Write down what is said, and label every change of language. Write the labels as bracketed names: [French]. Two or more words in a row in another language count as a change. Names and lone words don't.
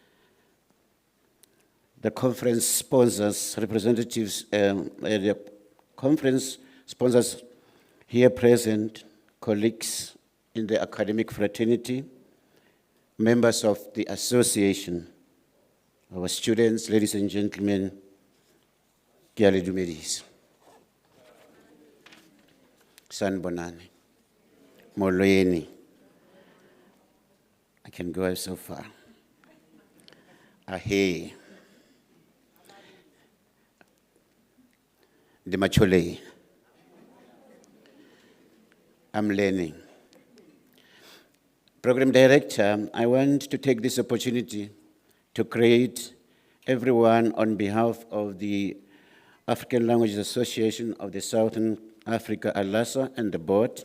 [English] The conference sponsors, representatives, the conference sponsors here present, colleagues in the academic fraternity, members of the association, our students, ladies and gentlemen, [Southern Sotho] ke a le dumedisa. [Zulu] Sanibonani, molweni. [English] I can go so far. Ahe. The Machole. I'm learning. Program director, I want to take this opportunity to greet everyone on behalf of the African Languages Association of the Southern Africa, ALASA, and the board.